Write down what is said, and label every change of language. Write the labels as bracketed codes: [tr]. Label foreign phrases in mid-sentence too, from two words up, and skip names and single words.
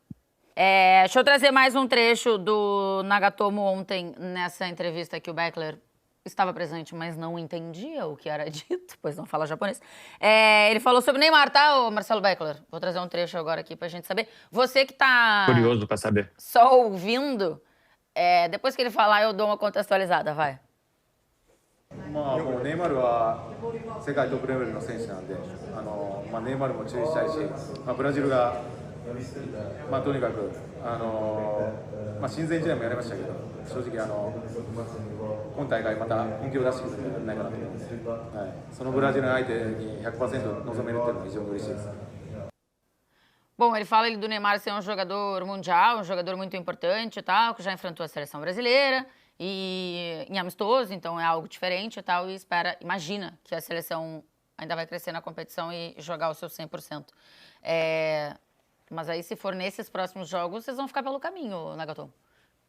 [pt] Deixa eu trazer mais um trecho do Nagatomo ontem, nessa entrevista que o Beckler estava presente, mas não entendia o que era dito, pois não fala japonês. Ele falou sobre Neymar, tá, ô Marcelo Beckler? Vou trazer um trecho agora aqui pra gente saber. Você que tá... curioso pra saber. Só ouvindo, depois que ele falar, eu dou uma contextualizada, vai. [ja] もうネイマールは世界トップレベルの選手なんで、ネイマールも注意したいし、ブラジルが、とにかく、親善試合もやりましたけど、正直今大会また本気を出してくるんじゃないかなと思うんで、そのブラジルの相手に 100% 臨めるっていうのは非常に嬉しいです。 [pt] Bom, ele fala do Neymar ser um jogador mundial, um jogador muito importante e tal, que já enfrentou a seleção brasileira e em amistoso, então é algo diferente e tal, e imagina que a seleção ainda vai crescer na competição e jogar o seu 100%. Mas aí, se for nesses próximos jogos, vocês vão ficar pelo caminho, Nagatomo.